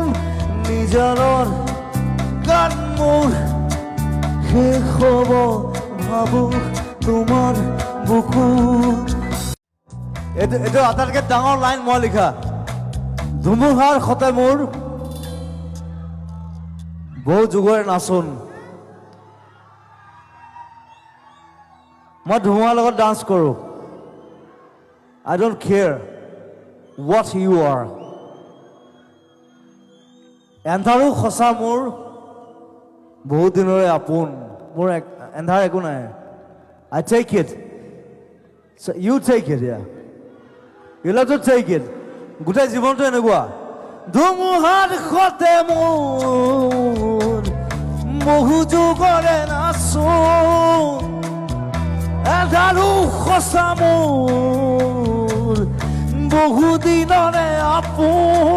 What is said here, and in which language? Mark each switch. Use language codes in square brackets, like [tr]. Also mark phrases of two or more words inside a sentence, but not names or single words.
[as] নিজানৰ গান মোৰ শেষ হ'ব ভাবো তোমাৰ বুকুত। এইটো আটাইতকৈ ডাঙৰ লাইন মই লিখা। ধুমুহাৰ সতে মোৰ বহু যুগৰে নাচোন। মই ধুমুহাৰ লগত ডান্স কৰোঁ। [en] I don't care what you are. [as] এন্ধাৰো সঁচা মোৰ বহুত দিনৰে আপোন। মোৰ এন্ধাৰ একো নাই। [en] I take it. So you take it, yeah. You'll have to take it. [as] গোটেই জীৱনটো এনেকুৱা। ধুমুহাৰ সতে মোৰ বহু যুগৰে নাচোন। এন্ধাৰো সঁচা মোৰ বহু দিনৰে আপোন।